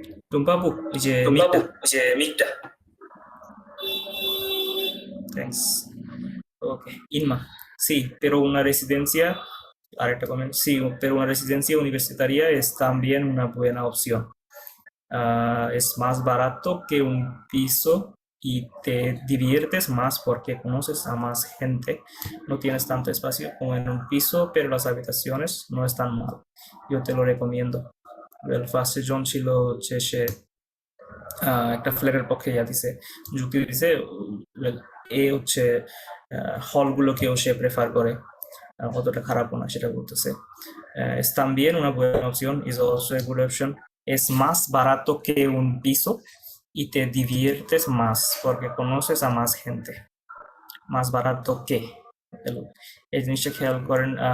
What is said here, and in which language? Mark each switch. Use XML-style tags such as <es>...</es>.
<bn>Tumpapu, যে মিকটা।</bn> <en>Thanks. Ok, Inma.</en> <es>Sí, pero una residencia, ahorita comento, sí, pero una residencia universitaria es también una buena opción. Es más barato que un piso y te diviertes más porque conoces a más gente. No tienes tanto espacio como en un piso, pero las habitaciones no están mal. Yo te lo recomiendo.</es> <bn>El ফার্স্টে জন ছিল হচ্ছে সে একটা ফ্ল্যাটের পক্ষে দিছে, যুক্তি দিছে, এ হচ্ছে হলগুলোকেও সে প্রেফার করে, অতটা খারাপও না সেটা বলতেছে।</bn> <es>Es también una buena opción,</es> <en>is also a good option.</en> <es>Es más barato que un piso y te diviertes más porque conoces a más gente. Más barato que,</es> <bn>এই জিনিসটা খেয়াল করেন।</bn>